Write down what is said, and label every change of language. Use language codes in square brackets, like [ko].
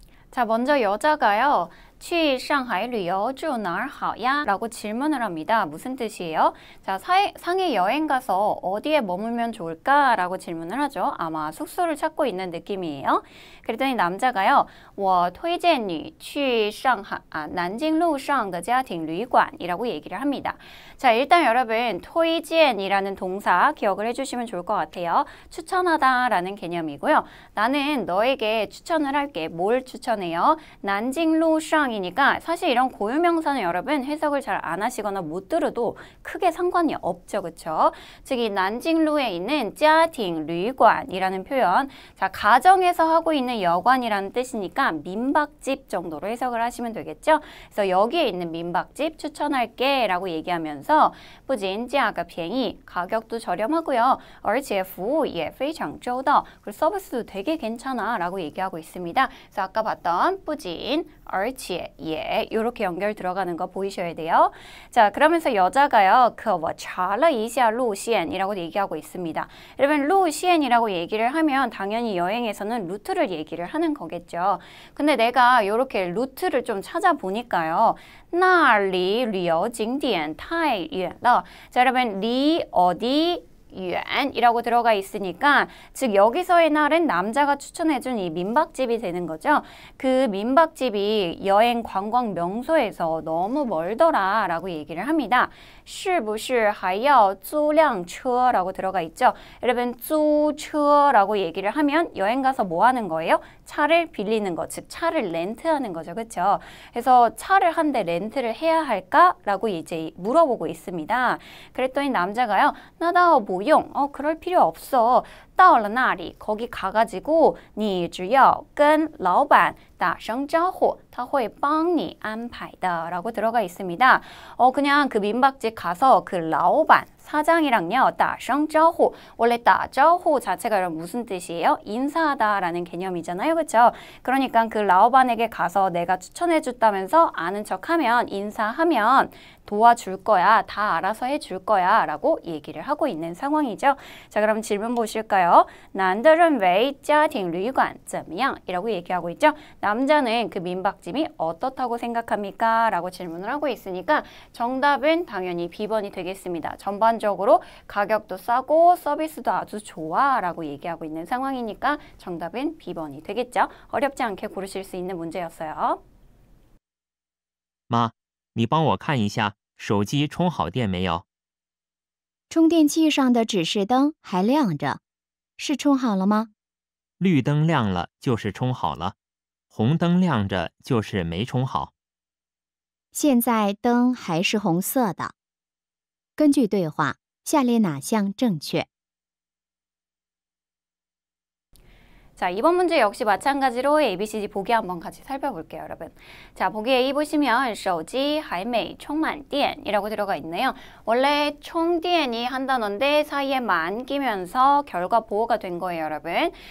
[ko] 자, 먼저 여자가요. [zh] 去上海旅游住哪儿好呀? [ko] 라고 질문을 합니다. 무슨 뜻이에요? 자, 상해 여행 가서 어디에 머물면 좋을까? 라고 질문을 하죠. 아마 숙소를 찾고 있는 느낌이에요. 그랬더니 남자가요. [zh] 我推荐你去上海南京路上的家庭旅馆 [ko] 이라고 얘기를 합니다. 자, 일단 여러분 推荐이라는 동사 기억을 해주시면 좋을 것 같아요. 추천하다 라는 개념이고요. 나는 너에게 추천을 할게. 뭘 추천해요? 난징루상 이니까 사실 이런 고유명사는 여러분 해석을 잘 안 하시거나 못 들어도 크게 상관이 없죠. 그쵸? 즉 이 난징루에 있는家庭旅馆이라는 표현, 자, 가정에서 하고 있는 여관이라는 뜻이니까 민박집 정도로 해석을 하시면 되겠죠? 그래서 여기에 있는 민박집 추천할게 라고 얘기하면서 [zh] 不仅价格便宜 [ko] 가격도 저렴하고요. [zh] 而且服务也非常周到 [ko] 그리고 서비스도 되게 괜찮아 라고 얘기하고 있습니다. 그래서 아까 봤던 不仅 而且 예, 이렇게 연결 들어가는 거 보이셔야 돼요. 자, 그러면서 여자가요. [zh] 我查了一下路线 [ko] 이라고 얘기하고 있습니다. 여러분, 路线이라고 얘기를 하면 당연히 여행에서는 루트를 얘기를 하는 거겠죠. 근데 내가 이렇게 루트를 좀 찾아보니까요. [zh] 那里旅游景点太远了. [ko] 자, 여러분, 리 어디 유엔이라고 들어가 있으니까 즉 여기서의 날은 남자가 추천해준 이 민박집이 되는 거죠. 그 민박집이 여행 관광 명소에서 너무 멀더라 라고 얘기를 합니다. [zh] 是不是还要租辆车 [ko] 라고 들어가 있죠. 여러분 租车라고 얘기를 하면 여행 가서 뭐 하는 거예요? 차를 빌리는 거, 즉 차를 렌트하는 거죠. 그렇죠? 그래서 차를 한 대 렌트를 해야 할까? 라고 이제 물어보고 있습니다. 그랬더니 남자가요. 나다 뭐 그럴 필요 없어. [zh] 到了那里 [ko] 거기 가가지고 [zh] 你只要跟老板打声招呼他会帮你安排的 [ko] 라고 들어가 있습니다. 그냥 그 민박집 가서 그 라오반 사장이랑요. 打声招呼 원래 打招呼 자체가 여러분 무슨 뜻이에요? 인사하다 라는 개념이잖아요. 그렇죠? 그러니까 그 라오반에게 가서 내가 추천해 줬다면서 아는 척하면 인사하면 도와줄 거야. 다 알아서 해줄 거야. 라고 얘기를 하고 있는 상황이죠. 자, 그럼 질문 보실까요? [zh] 男的认为家庭旅馆怎么样? [ko] 이라고 얘기하고 있죠. 남자는 그 민박집이 어떻다고 생각합니까? 라고 질문을 하고 있으니까 정답은 당연히 B번이 되겠습니다. 전반적으로 가격도 싸고 서비스도 아주 좋아 라고 얘기하고 있는 상황이니까 정답은 B번이 되겠죠. 어렵지 않게 고르실 수 있는 문제였어요. [zh] 妈，你帮我看一下手机充好电没有？充电器上的指示灯还亮着，是充好了吗？绿灯亮了就是充好了，红灯亮着就是没充好。现在灯还是红色的。根据对话，下列哪项正确？ [ko] 자, 이번 문제 역시 마찬가지로 ABCD 보기 한번 같이 살펴볼게요, 여러분. 자, 보기 A 보시면 [zh] 手机还没充满电 [ko] 이라고 들어가 있네요. 원래充电이 한 단어인데 사이에 만 끼면서 결과 보호가 된 거예요, 여러분.